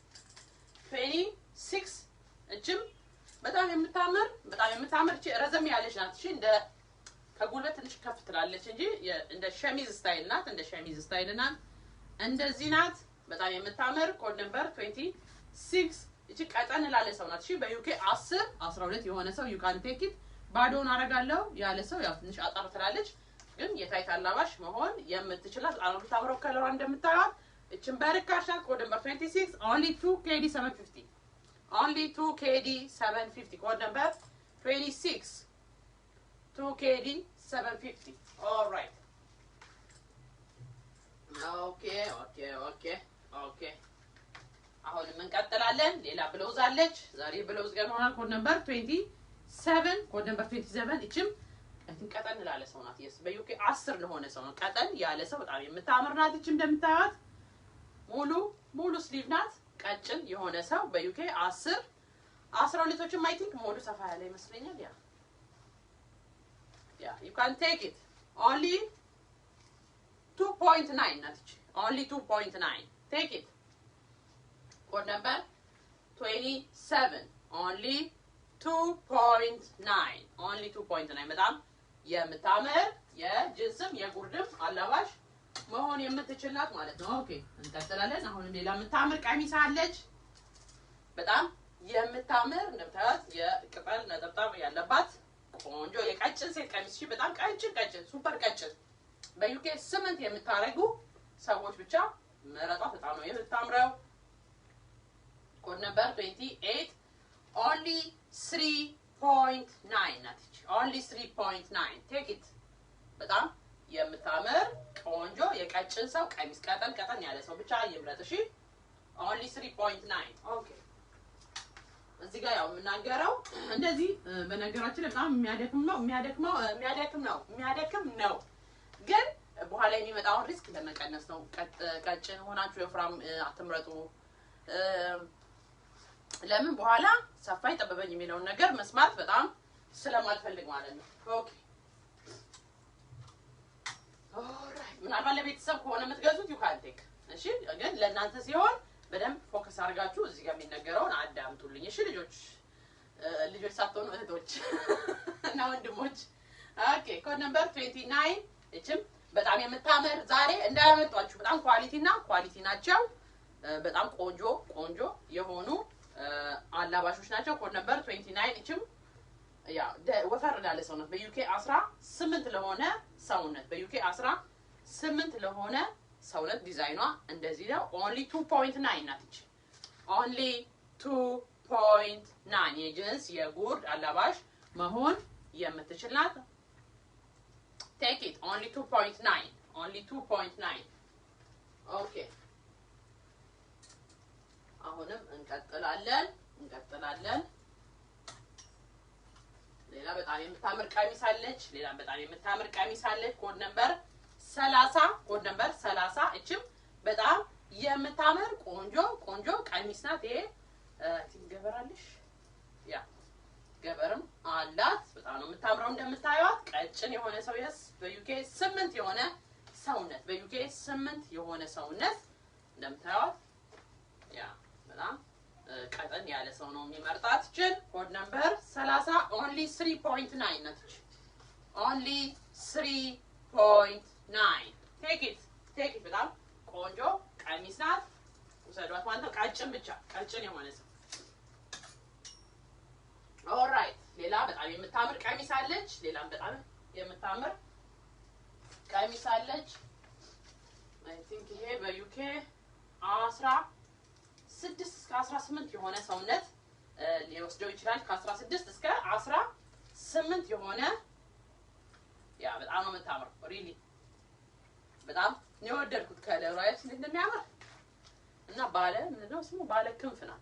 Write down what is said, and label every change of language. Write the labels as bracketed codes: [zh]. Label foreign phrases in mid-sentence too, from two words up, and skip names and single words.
[am] 26 እችም በጣም የምታምር እቺ ረዘም ያለች ናት እሺ እንደ ከጉልበት ትንሽ ከፍ ትላለች እንጂ እንደ ሸሚዝ ስታይል ናት እንደዚህ ናት በጣም የምታምር [en] code number [am] 26 እቺ ቀጠን ላለ ሰው ናት እሺ በዩኬ 10 12 የሆነ ሰው [en] you can take it [am] ባዶን አረጋለሁ ያለ ሰው ያው ትንሽ አጣር ትላለች ግን የታይት አላባሽ መሆን የምትችላት አሁን ታምረው ከለሯ እንደምታዩት እቺን በርካሽ ናት ኮድ ነምበር 26 [en] only 2KD 750 only 2KD 750 code number [am] 26 [en] 2KD 750 all right [am] ኦኬ አሁንም እንቀጥላለን ሌላ ብለውዝ አለች ዛሬ ብለውዝ ገና [en] code number [am] 27 7 [en] code number [am] 27 እቺም ቀጠን ላለ ሰው ናት yes በዩኬ 10 ለሆነ ሰው ነው ቀጠን ያለ ሰው በጣም የምታምር ናት እቺም እንደምታዩት ሙሉ ስሊቭ ናት ቀጭን የሆነ ሰው በዩኬ 10 12ቶችም [en] I think [am] ሞዱ ሰፋ ያለ ይመስለኛል [en] yeah you can take it only 2.9 [am] ናት እቺ [en] only 2.9 take it code number 27 only [am] 2.9 በጣም የምታምር የጅንስም የጉርድም አላባሽ መሆን የምትችላት ማለት ነው ኦኬ እንቀጥላለን አሁንም ሌላ የምታምር ቀሚስ አለች በጣም የምታምር እንደምታዩት የቅጠል ነጠብጣብ ያለባት ቆንጆ የቀጭን ሴት ቀሚስ እሺ በጣም ቀጭን ሱፐር ቀጭን በዩኬ 8 የምታረጉ ሰዎች ብቻ መረጣት በጣም ነው የምታምረው [en] code number [am] 28 only 3.9 ናት [en] only 3.9 take it [am] በጣም የምታምር ቆንጆ የቀጭን ሰው ቀሚስ ቀጠን ያለ ሰው ብቻ ይምረጥ እሺ only 3.9 ኦኬ እዚህ ጋር ያው የምናገረው እንደዚህ በነገራችን በጣም የሚያደክም ነው ግን በኋላ የሚመጣውን ሪስክ ለመቀነስ ነው ቀጭን ሆናችሁ የፍራም አትምረጡ ለምን በኋላ ሰፋይ ጠበበኝ የሚለውን ነገር መስማት በጣም ስለማልፈልግ ማለት ነው [en] OK all right [am] ምናልባት ለቤተሰብ ከሆነ የምትገዙት [en] you can take [am] እሺ ግን ለእናንተ ሲሆን በደንብ ፎከስ አድርጋችሁ እዚህ ጋር የሚነገረውን አዳምጡልኝ እሺ ልጆች ሳትሆኑ እህቶች እና ወንድሞች [en] OK code number [am] 29 እቺም በጣም የምታምር ዛሬ እንዳያመጣችሁ በጣም ኳሊቲ ናቸው በጣም ቆንጆ የሆኑ አላባሾች ናቸው [en] code number [am] 29 እቺም ያ ወፈር ያለ ሰውነት በዩኬ 18 ለሆነ ሰውነት በዩኬ 18 ለሆነ ሰውነት ዲዛይኗ እንደዚህ ነው only 2.9 ናት እቺ only 2.9 የጅንስ የጉርድ አላባሽ መሆን የምትችል ናት [en] take it only 2.9 [am] ኦኬ አሁንም እንቀጥላለን ሌላ በጣም የምታምር ቀሚስ አለች [en] code number [am] 30 እቺም በጣም የምታምር ቆንጆ ቀሚስ ናት ይሄ ትገበራለሽ ያ ገበርም አላት በጣም ነው የምታምረው እንደምታዩት ቀጭን የሆነ ሰው በዩኬ 8 የሆነ ሰውነት እንደምታዩት ያ በጣም ቀጠን ያለ ሰው ነው የሚመርጣት እቺን [en] code number [am] 30 only 3.9 ናት [en] only 3.9 take it [am] በጣም ቆንጆ ቀሚስ ናት ወሰዷት ማለት ነው ቀጭን የሆነ ሰው ኦልራይት ሌላ በጣም የምታምር ቀሚስ አለች [en] I think [am] ይሄ በዩኬ 16 እስከ 18 የሆነ ሰውነት ሊወስደው ይችላል ከ16 እስከ 18 የሆነ ያ በጣም ነው የምታምረው ሪሊ በጣም ነው የወደድኩት ከለሩ አይደል እንደሚያምር እና ምንድነው ስሙ ባለ ክንፍ